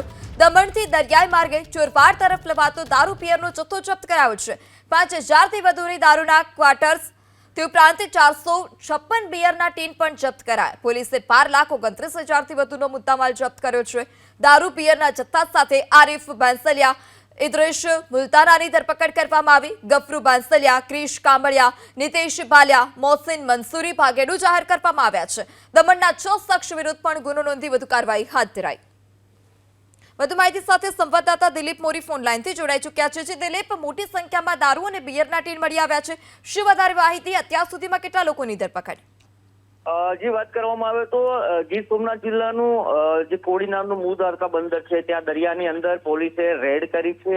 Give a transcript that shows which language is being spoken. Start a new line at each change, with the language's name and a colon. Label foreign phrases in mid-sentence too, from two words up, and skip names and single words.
Gujarati: દમણથી દરિયાઈ માર્ગે ચોરવાડ તરફ લવાતો દારૂ પિયરનો જથ્થો જપ્ત કરાયો છે। 5000થી વધુની દારૂના ક્વાર્ટર્સ તે ઉપરાંત 456 બિયરના ટીન પણ જપ્ત કરાયા। પોલીસે 12,29,000થી વધુનો મુદ્દામાલ જપ્ત કર્યો છે। દારૂ પિયરના જથ્થા સાથે આરિફ બાંસલિયા ઇદ્રિશ મુલ્તાનાની ધરપકડ કરવામાં આવી। ગફરૂ બાંસલિયા, ક્રિશ કામડિયા, નિતેશ ભાલિયા, મોહસિન મંસૂરી ભાગેડુ જાહેર કરવામાં આવ્યા છે। દમણના 6 શખ્સ વિરુદ્ધ પણ ગુનો નોંધી વધુ કાર્યવાહી હાથ ધરાઈ। વધુ માહિતી સાથે સંવાદદાતા દિલીપ મોરી ફોન લાઈનથી જોડાઈ ચૂક્યા છે। દિલીપ, મોટી સંખ્યામાં દારૂ અને બિયરના ટીન મળી આવ્યા છે, શું વધારે માહિતી? અત્યાર સુધીમાં કેટલા લોકોની ધરપકડ? જે વાત કરવામાં આવે તો ગીર સોમનાથ જિલ્લાનું જે કોળી નામનું મૂળ દ્વારકા બંદર છે ત્યાં દરિયાની અંદર પોલીસે રેડ કરી છે।